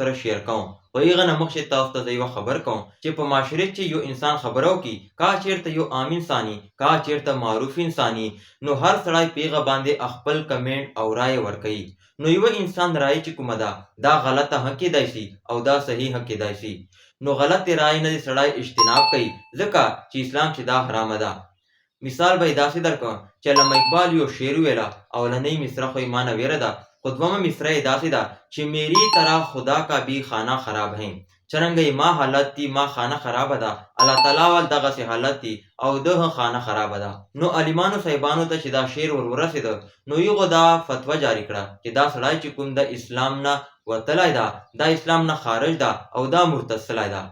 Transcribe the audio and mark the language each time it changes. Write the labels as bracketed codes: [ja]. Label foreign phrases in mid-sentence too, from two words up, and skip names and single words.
[ps] سره شیر کوم خو هغه نه مخکې تاسو ته زه یوه خبر کوم چې په معاشره کې یو انسان خبره وکړي کا چیرته یو عام انساني کا چیرته معروف انساني نو هر سړی په هغه باندې خپل کمنټ او رایه ورکوي نو یو انسان رایه چې کومه ده دا غلطه هم کیدای شي او دا صحیح هم کیدای شي نو غلط رایې نه سړی اجتناب کوي ځکه چې اسلام چې دا حرامه ده مثال به یې داسې درکړم چې علامه اقبال یو شعر ویله اولنۍ مصره خو یې ما نه ویره ده خو دومه مصره یې داسې ده چې [ur] میری طرح خدا کا بھی خانه خراب ہیں [ps] څرنګه ما حالت دی ما خانه خرابه ده الله تعالی ول دغسې حالت دی او ده هم خانه خرابه ده نو علیمانو صاحبانو ته چې دا شعر ور ورسېده نو هغو دا فتوه جاري کړه چې دا سړی چې کوم د اسلام نه وتلی ده دا اسلام نه خارج ده او دا مرتد سلی ده